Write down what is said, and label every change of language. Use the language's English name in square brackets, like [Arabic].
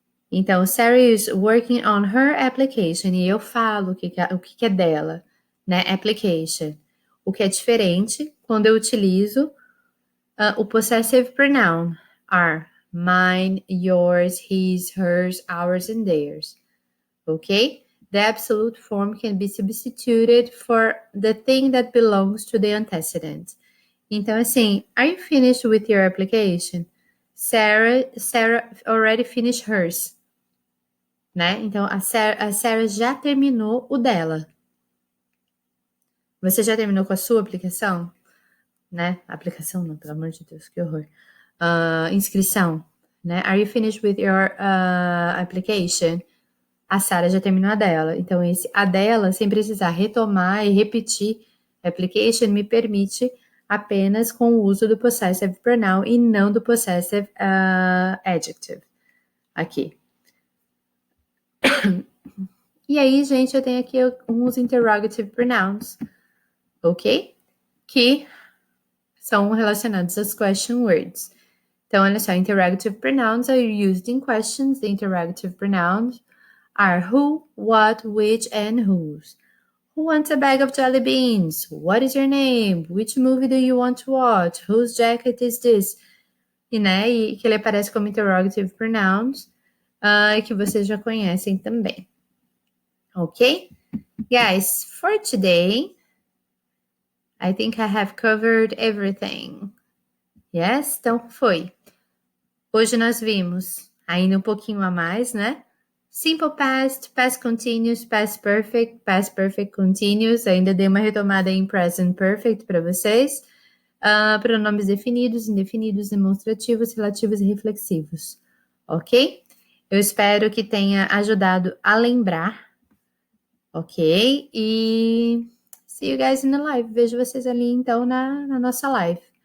[English] Então, Sarah is working on her application. [Portuguese] E eu falo o que é dela, né? Application. O que é diferente quando eu utilizo o possessive pronoun. [English] Are mine, yours, his, hers, ours, and theirs. Okay? The absolute form can be substituted for the thing that belongs to the antecedent. Então, assim, are you finished with your application? Sarah already finished hers. né? [Portuguese] Então, a Sarah já terminou o dela. Você já terminou com a sua aplicação? Né? Aplicação não, pelo amor de Deus, que horror. Inscrição, né? [English] Are you finished with your application? [Portuguese] A Sarah já terminou a dela. Então, a dela, sem precisar retomar e repetir application, me permite apenas com o uso do possessive pronoun e não do possessive adjective. Aqui. E aí, gente, eu tenho aqui uns interrogative pronouns, ok? Que são relacionados às question words. Então, olha só, [English] interrogative pronouns are used in questions. The interrogative pronouns are who, what, which, and whose. Who wants a bag of jelly beans? What is your name? Which movie do you want to watch? Whose jacket is this? [Portuguese] E, né, e que ele aparece como interrogative pronouns, que vocês já conhecem também. Ok? [English] Guys, for today, I think I have covered everything. [Portuguese] Yes? Então, foi. Hoje nós vimos ainda um pouquinho a mais, né? Simple past, past continuous, past perfect continuous. Ainda dei uma retomada em present perfect para vocês. Pronomes definidos, indefinidos, demonstrativos, relativos e reflexivos. Ok? Eu espero que tenha ajudado a lembrar. Ok? [English] E see you guys in the live. [Portuguese] Vejo vocês ali então na nossa live.